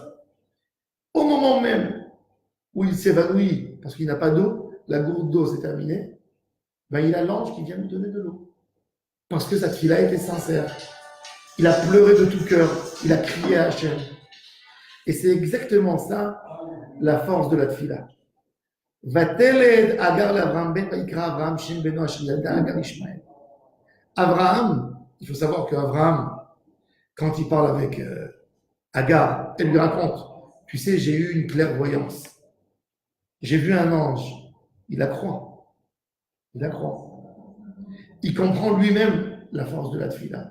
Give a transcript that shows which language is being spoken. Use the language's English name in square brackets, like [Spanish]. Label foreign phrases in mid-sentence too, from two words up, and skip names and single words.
[French] Au moment même où il s'évanouit, parce qu'il n'a pas d'eau, la gourde d'eau s'est terminée, ben il a l'ange qui vient lui donner de l'eau. Parce que sa tefila était sincère. Il a pleuré de tout cœur, il a crié à Hachem. Et c'est exactement ça, la force de la tefila. [Hebrew] ותלד הגר לאברהם בן ויקרא אברהם שם בנו השם ילדה הגר ישמעאל. [French] Abraham, il faut savoir qu'Abraham, quand il parle avec Agar, elle lui raconte, tu sais, j'ai eu une clairvoyance. J'ai vu un ange. Il la croit. Il la croit. Il comprend lui-même la force de la tefila.